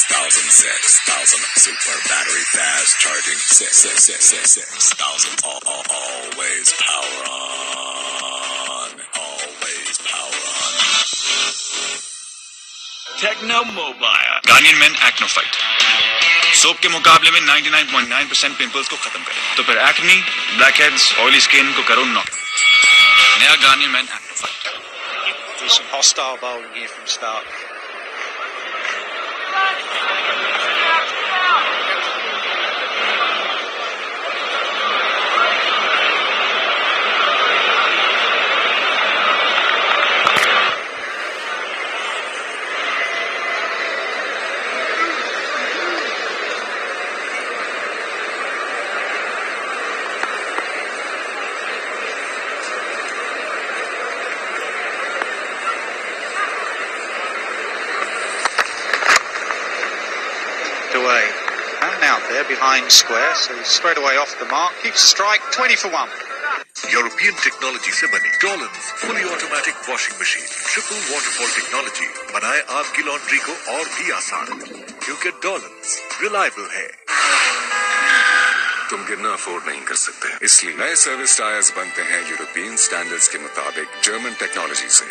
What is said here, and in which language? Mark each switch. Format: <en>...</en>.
<en>6,000 super battery fast charging 6,000 always power on Techno Mobile</en> <hi>Garnier men Acno fight soap के मुकाबले में 99.9% pimples को खत्म करे तो फिर एक्नी, ब्लैकहेड्स, ऑयली स्किन को करो नॉक। नया Garnier men Acno fight.</hi> <en>Some hostile bowling here from start. Away and out there behind square, so he's straight away off the mark. Keeps strike 20 for 1.</en> <hi>European technology से बनी डॉलन्स fully automatic washing machine triple waterfall technology बनाए आपकी laundry को और भी आसान क्योंकि डॉलन्स reliable है। तुम गिरना अफोर्ड नहीं कर सकते, इसलिए नए सर्विस टायर्स बनते हैं यूरोपियन स्टैंडर्ड्स के मुताबिक जर्मन टेक्नोलॉजी से।</hi>